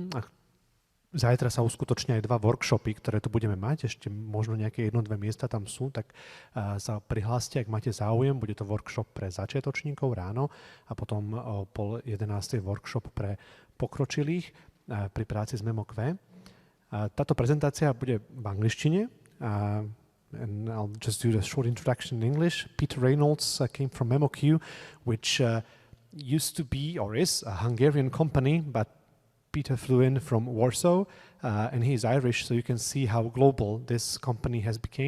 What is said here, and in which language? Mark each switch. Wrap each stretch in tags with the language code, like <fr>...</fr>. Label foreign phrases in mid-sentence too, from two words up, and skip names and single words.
<sk>A zajtra sa uskutočnia aj 2 workshopy, ktoré tu budeme mať, ešte možno nejaké 1-2 miesta tam sú, tak sa prihláste, ak máte záujem. Bude to workshop pre začiatočníkov ráno a potom o 10:30 workshop pre pokročilých pri práci s memoQ. Táto prezentácia bude v angličtine.</sk> <en>And I'll just do the short introduction in English. Peter Reynolds came from memoQ, which used to be, or is, a Hungarian company, but Peter flew in from Warsaw, and he is Irish, so you can see how global this company has become.</en>